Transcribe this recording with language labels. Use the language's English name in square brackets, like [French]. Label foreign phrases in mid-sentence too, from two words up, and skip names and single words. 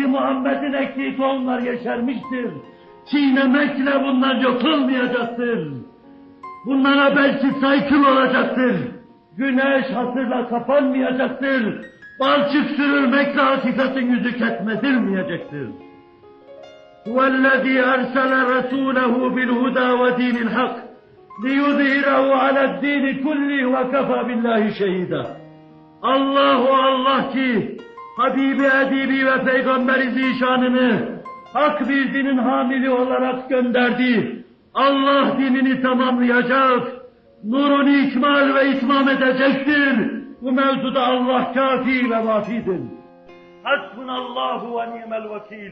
[Turkish] Muhammed'in ektiği tohumlar yeşermiştir. Çiğnemekle bunlar yok olmayacaktır. Bunlara belki saykıl olacaktır. Güneş hasırla kapanmayacaktır. Balçık sürülmekle hakikatin yüzü ketmedilmeyecektir. [Arabic] هو الذي أرسل رسوله بالهدى ودين الحق ليظهره على الدين كله وكفى بالله شهيدا. [Turkish] Allah ki Habibi Edibi ve Peygamberi Zişanını hak bir dinin hamili olarak gönderdi. Allah dinini tamamlayacak, nurunu ikmal ve itmam edecektir. Bu mevzuda Allah kafi ve vafidir. [Arabic] حسبنا الله ونعم الوكيل.